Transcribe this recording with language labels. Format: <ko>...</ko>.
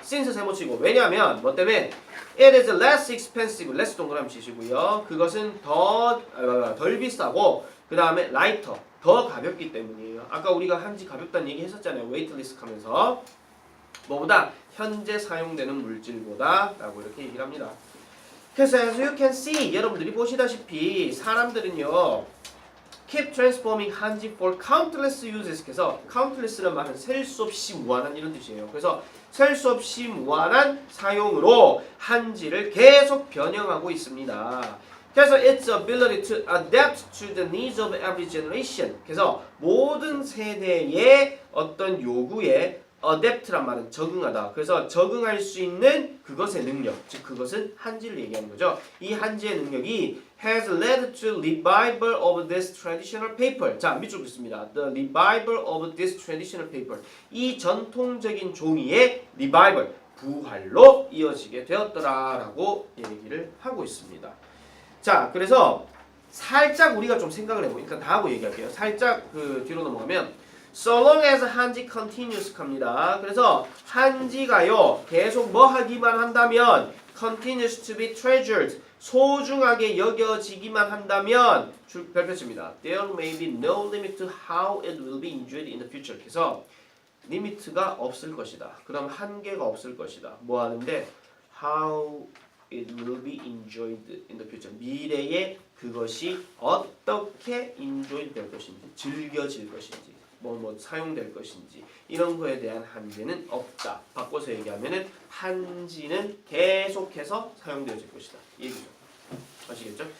<en>since</en> <ko>세모치고 왜냐하면 뭐 때문에</ko> <en>it is less expensive.</en> <ko>less 동그라미 치시고요. 그것은 덜 비싸고 그 다음에 lighter 더 가볍기 때문이에요. 아까 우리가 한지 가볍다는 얘기 했었잖아요. weightless 하면서 뭐보다 현재 사용되는 물질보다 라고 이렇게 얘기를 합니다. 그래서</ko> <en>as you can see</en> <ko>여러분들이 보시다시피 사람들은요</ko> <en>keep transforming 한지 for countless uses.</en> <ko>그래서 countless란 말은 셀 수 없이 무한한 이런 뜻이에요. 그래서 셀 수 없이 무한한 사용으로 한지를 계속 변형하고 있습니다.</ko> <en>그래서 its ability to adapt to the needs of every generation.</en> <ko>그래서 모든 세대의 어떤 요구에 adapt란 말은 적응하다. 그래서 적응할 수 있는 그것의 능력, 즉 그것은 한지를 얘기하는 거죠. 이 한지의 능력이</ko> <en>has led to revival of this traditional paper.</en> <ko>자, 밑줄 긋습니다.</ko> <en>The revival of this traditional paper.</en> <ko>이 전통적인 종이의 revival, 부활로 이어지게 되었더라라고 얘기를 하고 있습니다. 자, 그래서 살짝 우리가 좀 생각을 해보니까 다 하고 얘기할게요. 살짝 그 뒤로 넘어가면</ko> <en>So long as</en> <ko>한지 continues 갑니다. 그래서 한지가요 계속 뭐 하기만 한다면</ko> <en>continues to be treasured</en> <ko>소중하게 여겨지기만 한다면 별표입니다.</ko> <en>There may be no limit to how it will be enjoyed in the future.</en> <ko>그래서 리미트가 없을 것이다. 그럼 한계가 없을 것이다. 뭐 하는데</ko> <en>how it will be enjoyed in the future.</en> <ko>미래에 그것이 어떻게 enjoy 될 것인지, 즐겨질 것인지, 뭐 사용될 것인지 이런 거에 대한 한계는 없다. 바꿔서 얘기하면은 한지는 계속해서 사용되어질 것이다. 얘기죠. 아시겠죠?</ko>